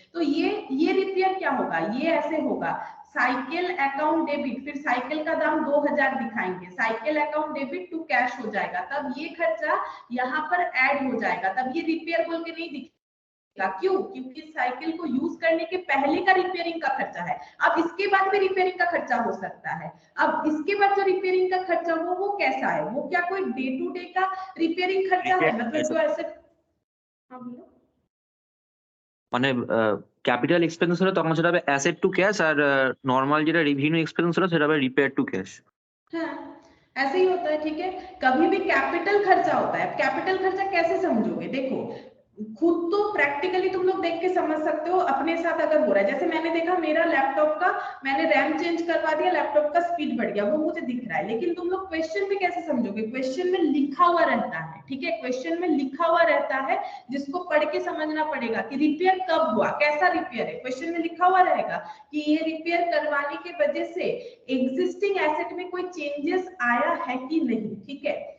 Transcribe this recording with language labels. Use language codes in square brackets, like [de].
[hi] तो ये रिपेयर क्या होगा, ये ऐसे होगा साइकिल अकाउंट डेबिट, फिर साइकिल का दाम 2000 दिखाएंगे, cycle account debit to cash हो जाएगा, तब ये खर्चा यहाँ पर ऐड हो जाएगा, तब ये रिपेयर बोल के नहीं दिखेगा। क्यों, क्योंकि साइकिल को यूज करने के पहले का रिपेयरिंग का खर्चा है। अब इसके बाद भी रिपेयरिंग का खर्चा हो सकता है। अब इसके बाद जो रिपेयरिंग का खर्चा हो वो कैसा है, वो क्या कोई डे टू डे का रिपेयरिंग खर्चा है, मतलब जो ऐसे, हाँ बोलो, [bn] মানে ক্যাপিটাল এক্সপেন্স হলে তখন সেটা হবে অ্যাসেট টু ক্যাশ, আর নর্মাল যেটা রেভিনিউ এক্সপেন্স হলো সেটা হবে রিপেয়ার টু ক্যাশ। [hi] हाँ ऐसे ही होता है, ठीक है। कभी भी कैपिटल खर्चा होता है, कैपिटल खर्चा कैसे समझोगे, देखो खुद तो प्रैक्टिकली तुम लोग देख के समझ सकते हो अपने साथ अगर हो रहा है। जैसे मैंने देखा मेरा लैपटॉप का मैंने रैम चेंज करवा दिया, लैपटॉप का स्पीड बढ़ गया, वो मुझे दिख रहा है, लेकिन तुम लोग क्वेश्चन में कैसे समझोगे, क्वेश्चन में लिखा हुआ रहता है, ठीक है, क्वेश्चन में लिखा हुआ रहता है जिसको पढ़ के समझना पड़ेगा कि रिपेयर कब हुआ, कैसा रिपेयर है, क्वेश्चन में लिखा हुआ रहेगा कि ये रिपेयर करवाने के वजह से एग्जिस्टिंग एसेट में कोई चेंजेस आया है कि नहीं, ठीक है।